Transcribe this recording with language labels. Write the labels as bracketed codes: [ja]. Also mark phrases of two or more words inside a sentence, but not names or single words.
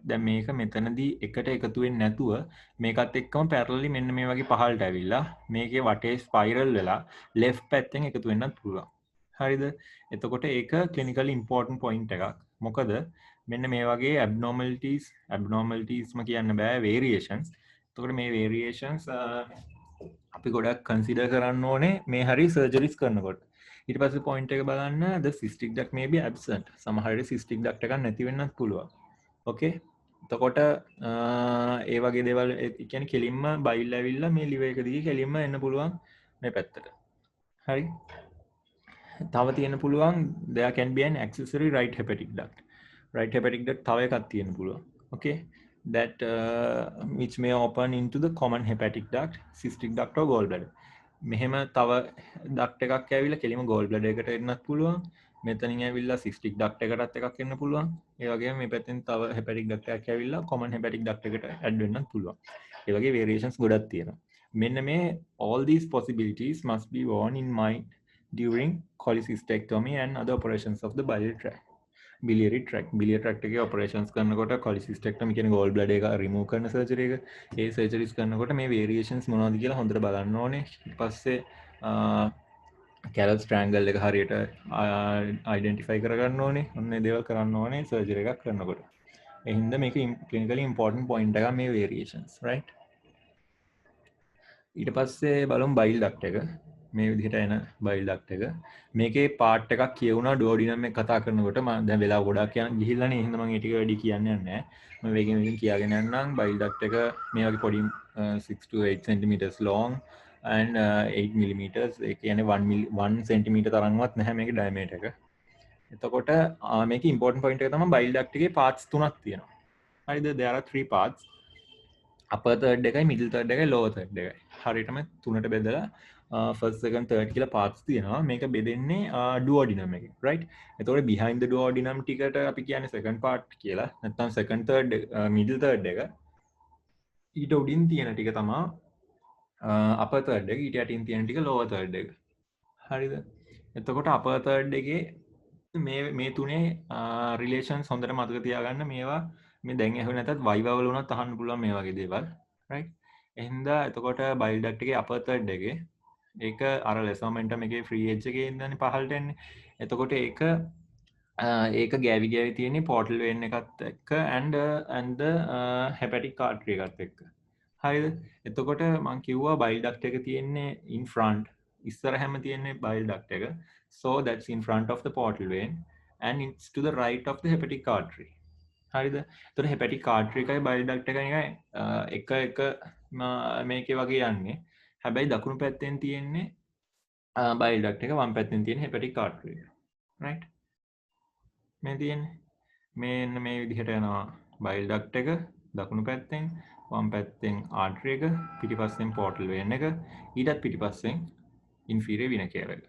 [si] දැන් මේක මෙතනදී එකට එකතු වෙන්නේ නැතුව මේකත් එක්කම parallelly මෙන්න මේ වගේ පහළට ඇවිල්ලා මේකේ වටේ spiral වෙලා left පැත්තෙන් එකතු වෙන්නත් පුළුවන්. හරිද? එතකොට ඒක [en] clinically important point [si] එකක්. මොකද මෙන්න මේ වගේ abnormalities කියන්න බෑ variations. එතකොට මේ variations අපි ගොඩක් consider කරන්න ඕනේ මේ හරි surgeries කරනකොට. ඊට පස්සේ [en] point [si] එක බලන්න [en] the cystic duct may be absent. [si] සමහර වෙලේ cystic duct එකක් නැති වෙන්නත් පුළුවන්. Okay? එතකොට ඒ වගේ දේවල් ඒ කියන්නේ කෙලින්ම බයිල් ඇවිල්ලා මේ liver එක දිගේ කෙලින්ම එන්න පුළුවන් මේ පැත්තට. හරි? තව තියෙන පුළුවන් [en] there can be an accessory right hepatic duct. Right hepatic duct [si] තව එකක් තියෙන්න පුළුවන්. Okay? [en] That which may open into the common hepatic duct, cystic duct or gallbladder. [si] මෙහෙම තව duct එකක් ඇවිල්ලා කෙලිම [en] gallbladder [si] එකට එන්නත් පුළුවන්. මෙතනින් ඇවිල්ලා [en] cystic duct [si] එකටත් එකක් එන්න පුළුවන්. ඒ වගේම මේ පැත්තෙන් තව [en] hepatic duct [si] එකක් ඇවිල්ලා [en] common hepatic duct [si] එකට add වෙන්නත් පුළුවන්. ඒ වගේ variations ගොඩක් තියෙනවා. මෙන්න මේ [en] all these possibilities must be borne in mind during cholecystectomy and other operations of the biliary tract [si] එකේ operations කරනකොට [en] cholecystectomy කියන්නේ gall bladder [si] එක remove කරන surgery එක. ඒ surgeries කරනකොට මේ variations මොනවද කියලා හොඳට බලන්න ඕනේ. ඊට පස්සේ [en] Callus triangle [si] එක හරියට identify කරගන්න ඕනේ. ඔන්න ඒ දේවල් කරන්න ඕනේ surgery එකක් කරනකොට. ඒ හින්දා මේක [en] clinically important point [si] එකක් මේ variations, right? ඊට පස්සේ බලමු bile duct එක. මේ විදිහට එන [en] bile duct [si] එක. මේකේ part එකක් කියවුණා duodenum එක කතා කරනකොට මම දැන් වෙලාව ගොඩක් ගිහිල්ලානේ එහෙනම් මම ඒ ටික වැඩි කියන්නේ නැහැ. මම වේගෙන් කියාගෙන යන්නම්. [en] bile duct [si] එක මේ වගේ පොඩි [en] 6 to 8 centimeters long and 8 millimeters [si] ඒ කියන්නේ [en] 1 centimeter [si] තරම්වත් නැහැ මේකේ diameter එක. එතකොට මේකේ [en] important point [si] එක තමයි [en] bile duct [si] එකේ parts තුනක් තියෙනවා. හරිද? [en] there are 3 parts. upper third [si] එකයි [en] middle third [si] එකයි [en] lower third [si] එකයි. හරියටම තුනට බෙදලා first second third කියලා parts තියෙනවා. මේක බෙදෙන්නේ duodenum එකේ, right? එතකොට [en] behind the duodenum [si] ටිකට අපි කියන්නේ [en] second part [si] කියලා. නැත්නම් [en] second third middle third [si] එක. ඊට උඩින් තියෙන ටික තමයි [en] upper third [si] එක. ඊට යටින් තියෙන ටික [en] lower third [si] එක. හරිද? එතකොට [en] upper third [si] එකේ මේ තුනේ relations හොඳට මතක තියාගන්න. මේවා මේ දැන් ඇහුවේ නැතත් viva වල උනත් අහන්න පුළුවන් මේ වගේ දේවල්, right? එහෙනම් එතකොට [en] bile duct [si] එකේ [en] upper third [si] එකේ ඒක අර [en] less momentum [si] එකේ [en] free edge [si] එකේ ඉඳන්නේ පහළට එන්නේ. එතකොට ඒක ගෑවි තියෙන්නේ [en] portal vein [si] එකත් එක්ක [en] and the hepatic artery [si] එකත් එක්ක. හරිද? එතකොට මම කිව්වා [en] bile duct [si] එක තියෙන්නේ [en] in front. [si] ඉස්සරහම තියෙන්නේ [en] bile duct [si] එක. [en] So that's in front of the portal vein and it's to the right of the hepatic artery. [si] හරිද? එතකොට [en] hepatic artery [si] එකයි [en] bile duct [si] එකයි එක මේකේ වගේ යන්නේ. හැබැයි දකුණු පැත්තෙන් තියෙන්නේ [en] bile duct [si] එක, වම් පැත්තෙන් තියෙන [en] hepatic artery [si] එක. රයිට්? මේ තියෙන්නේ. මෙන්න මේ විදිහට යනවා [en] bile duct [si] එක දකුණු පැත්තෙන්, වම් පැත්තෙන් ආර්ටරි එක, පිටිපස්සෙන් [en] portal vein [si] එක, ඊටත් පිටිපස්සෙන් [en] inferior vena cava [si] එක.